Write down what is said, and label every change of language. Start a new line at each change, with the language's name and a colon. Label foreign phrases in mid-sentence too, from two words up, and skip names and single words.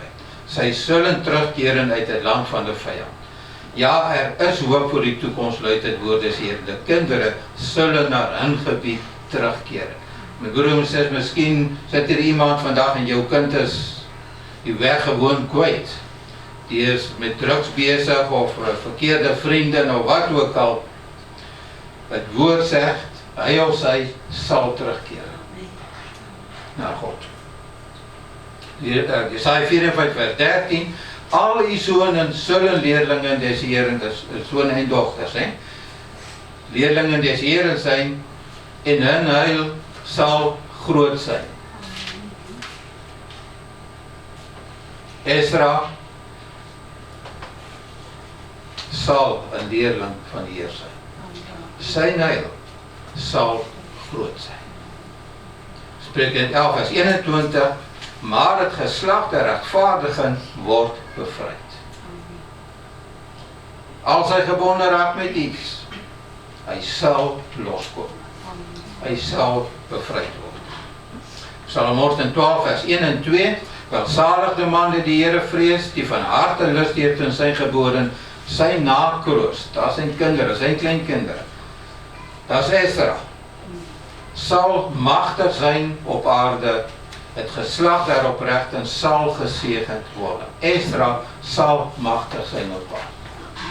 Dutch: Zij zullen terugkeren uit het land van de vijand. Ja, er is hoop voor die toekomst, luidt het woord des Heeren. De kinderen zullen naar hun gebied terugkeren. Mijn broer zegt, misschien zit er iemand vandaag en jouw kind is die weg gewoon kwijt.
Afrikaans: die is met drugs besig of verkeerde vriende of wat ook al, het woord sê, hy of sy sal terugkeer na God.
Dutch: Jesaja 54 vers 13, al die sonen zullen leerlingen des Heren, sonen en dochters, leerlingen des Heren zijn, en hun heil sal groot zijn. Esra sal een leerling van die Heer zijn.
Afrikaans: Sy heil sal groot zijn.
Dutch: Spreuke 11 vers 21, maar het geslag der rechtvaardigen word bevrijd.
Afrikaans: Als hy gebonde raak met iets, hy sal loskom. Hy sal bevrijd word.
Dutch: Psalm 112 vers 1 en 2, welsalig de man die die Here vrees, die van harte lust heeft in sy geboden, sy nakroost, dat is sy kinderen, sy kleinkinderen, dat is Esra, sal machtig zijn op aarde, het geslag der oprechten sal gezegend worden. Esra sal machtig zijn op aarde.